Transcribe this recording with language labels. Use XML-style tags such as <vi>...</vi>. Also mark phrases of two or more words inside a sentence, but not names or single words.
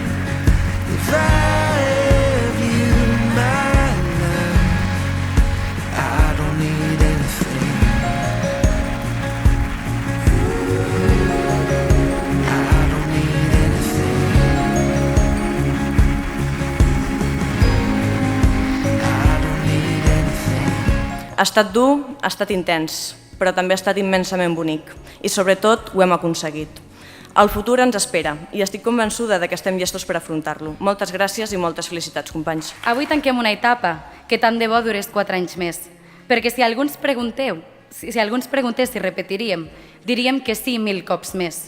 <en>If I have you, my love, I don't need anything. I don't need anything. I don't need anything.</en> <ca>Ha estat dur, ha estat intens, però també ha estat immensament bonic i sobretot ho hem aconseguit. El futur ens espera i estic convençuda que estem llestos per afrontar-lo. Moltes gràcies i moltes felicitats, companys. Avui tanquem una etapa que tant de bo durés 4 anys més, perquè si alguns preguntés si repetiríem, diríem que sí 1000 cops més.</ca>